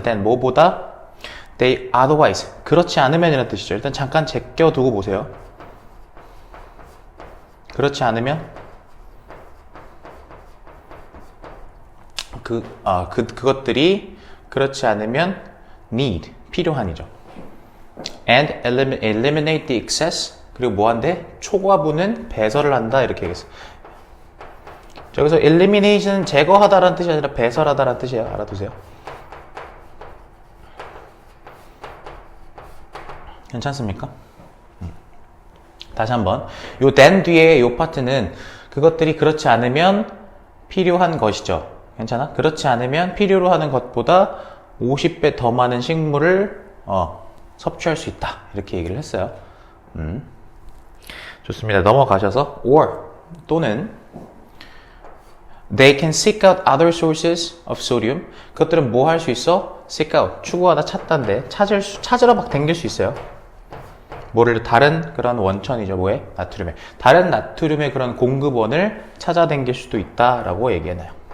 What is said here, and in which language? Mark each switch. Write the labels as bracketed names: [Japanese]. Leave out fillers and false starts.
[Korean] then 뭐보다 [English] they otherwise, [Korean] 그렇지 않으면이라는 뜻이죠. 일단 잠깐 제껴두고 보세요. 그렇지 않으면 그것들이 그렇지 않으면 need, 필요한이죠. [English] and eliminate the excess, [Korean] 그리고 뭐한데? 초과분은 배설을 한다, 이렇게 얘기했어요. 여기서 elimination은 제거하다라는 뜻이 아니라 배설하다라는 뜻이에요. 알아두세요. 괜찮습니까? 다시 한번. 요 then 뒤에 요 파트는 그것들이 그렇지 않으면 필요한 것이죠. 괜찮아? 그렇지 않으면 필요로 하는 것보다 50배 더 많은 식물을 섭취할 수 있다. 이렇게 얘기를 했어요. 좋습니다. 넘어가셔서 [English] or 또는 they can seek out other sources of sodium. [Korean] 그것들은 뭐 할 수 있어? seek out, 추구하다 찾다인데 찾으러 막 댕길 수 있어요. 뭐를 다른 그런 원천이죠. 뭐에? 나트륨에. 다른 나트륨의 그런 공급원을 찾아댕길 수도 있다라고 얘기해놔요.